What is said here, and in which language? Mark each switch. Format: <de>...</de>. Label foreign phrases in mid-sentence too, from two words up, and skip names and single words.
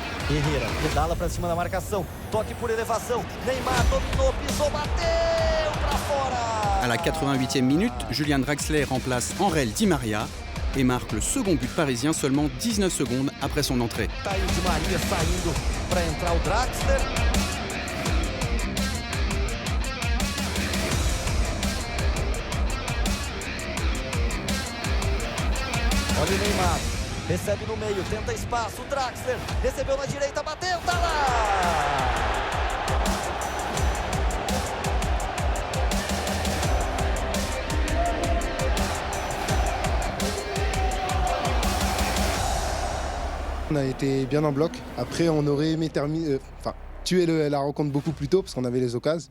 <pt>Herrera pedala para cima da marcação. Toque por elevação. Neymar dominou, pisou, bateu para fora.</pt> <fr>À la 88e minute, Julian Draxler remplace Angel Di Maria et marque le second but parisien seulement 19 secondes après son entrée.</fr> <pt>Tá aí o Di Maria saindo para entrar o Draxler. Olha o Neymar, recebe no meio, tenta espaço, o Draxler, recebeu na direita, bateu, tá lá!</pt> <fr>On a été bien en bloc. Après, on aurait aimé tuer la rencontre beaucoup plus tôt parce qu'on avait les occasions.</fr>